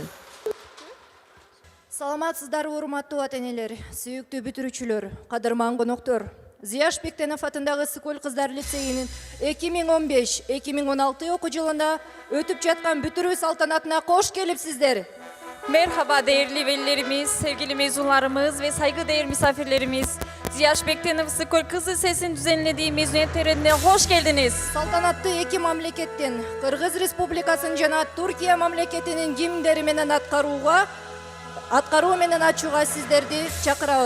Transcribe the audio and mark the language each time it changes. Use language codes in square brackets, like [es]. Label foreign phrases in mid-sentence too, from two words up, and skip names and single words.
[ky] Саламатсыздар, урматтуу ата-энелер, сүйүктүү бүтүрүүчүлөр, кадырман коноктор. Зияш Бектенов атындагы Сыкөл кыздар лицейинин 2015-2016 окуу жылында өтүп жаткан бүтүрүү салтанатына кош келипсиздер. [tr] Merhaba değerli velilerimiz, sevgili mezunlarımız ve saygıdeğer misafirlerimiz. Ziyaş Bektenov Sıkol Kız Lisesi'nin düzenlediği mezuniyet törenine hoş geldiniz. [ky] Салтанатты эки мамлекеттен, Кыргыз Республикасын жана Туркия мамлекетинин гимндери менен аткаруу менен ачууга сиздерди чакырабыз.